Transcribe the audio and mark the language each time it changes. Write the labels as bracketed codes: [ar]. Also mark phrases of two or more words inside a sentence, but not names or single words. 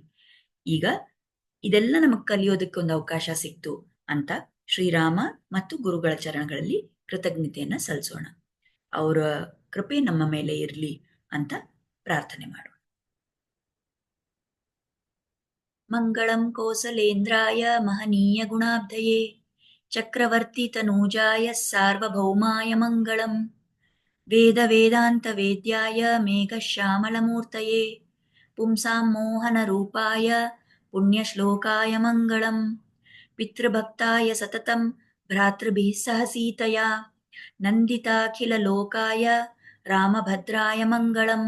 [kn] ಈಗ ಇದೆಲ್ಲ ನಮಗ್ ಕಲಿಯೋದಕ್ಕೆ ಒಂದು ಅವಕಾಶ ಸಿಕ್ತು ಅಂತ ಶ್ರೀರಾಮ ಮತ್ತು ಗುರುಗಳ ಚರಣಗಳಲ್ಲಿ ಕೃತಜ್ಞತೆಯನ್ನ ಸಲ್ಲಿಸೋಣ. ಅವರ ಕೃಪೆ ನಮ್ಮ ಮೇಲೆ ಇರಲಿ ಅಂತ ಪ್ರಾರ್ಥನೆ ಮಾಡೋಣ. [sa] ಮಂಗಳಂ ಕೋಸಲೇಂದ್ರಾಯ ಮಹನೀಯ ಗುಣಾಬ್ಧಯೇ चक्रवर्तितनूजाय सार्वभौमाय मङ्गलम्। वेदवेदान्तवेद्याय मेघश्यामलमूर्तये पुंसां मोहनरूपाय पुण्यश्लोकाय मङ्गलम्। पितृभक्ताय सततं भ्रातृभिः सह सीतया नन्दिताखिललोकाय रामभद्राय मङ्गलम्।